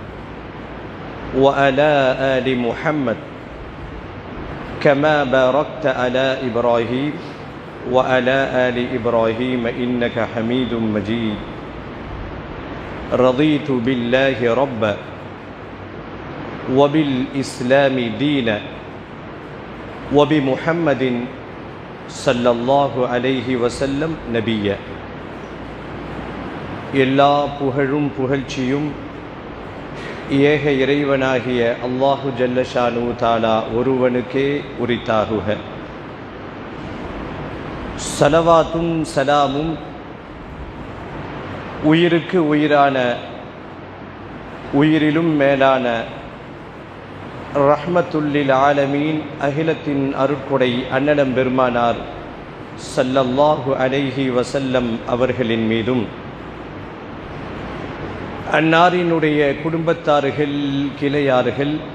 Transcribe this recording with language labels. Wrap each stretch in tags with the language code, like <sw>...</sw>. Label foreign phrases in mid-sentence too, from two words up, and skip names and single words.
<ar>وعلى آل محمد كما باركت على إبراهيم وعلى آل إبراهيم إنك حميد مجيد رضيت بالله ربا وبالإسلام دينا وبمحمد صلى الله عليه وسلم نبيا</ar> <ta>எல்லா புகழும் புகழ்ச்சியும் ஏக இறைவனாகிய அல்லாஹு</ta> <ar>جل شأنه تعالى</ar> <ta>ஒருவனுக்கே உரித்தாகுக. ஸலவாத்தும் சலாமும் உயிருக்கு உயிரான உயிரிலும் மேலான</ta> <ar>رحمة للعالمين</ar> <ta>அகிலத்தின் அருட்கொடை அன்னலம் பெருமானார்</ta> <ar>صلى الله عليه وسلم</ar> <ta>அவர்களின் மீதும் அன்னாரினுடைய குடும்பத்தார்கள் கிளையார்கள்</ta>